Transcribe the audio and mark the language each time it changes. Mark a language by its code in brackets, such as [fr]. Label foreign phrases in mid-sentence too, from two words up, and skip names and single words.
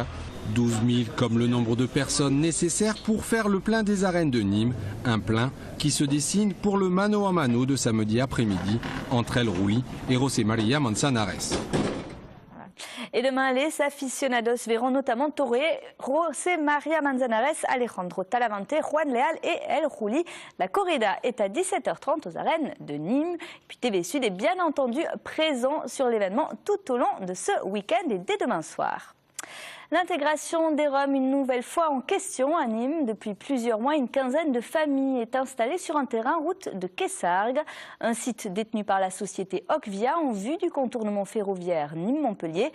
[fr] 12 000 comme le nombre de personnes nécessaires pour faire le plein des arènes de Nîmes. Un plein qui se dessine pour le [es] mano a mano [fr] de samedi après-midi entre El Rulli et José María Manzanares. Et demain, les aficionados verront notamment torer José María Manzanares, Alejandro Talavante, Juan Leal et El Rulli. La corrida est à 17h30 aux arènes de Nîmes. Et puis TV Sud est bien entendu présent sur l'événement tout au long de ce week-end et dès demain soir. L'intégration des Roms une nouvelle fois en question à Nîmes. Depuis plusieurs mois, une quinzaine de familles est installée sur un terrain route de Quessargues, un site détenu par la société Ocvia en vue du contournement ferroviaire Nîmes-Montpellier.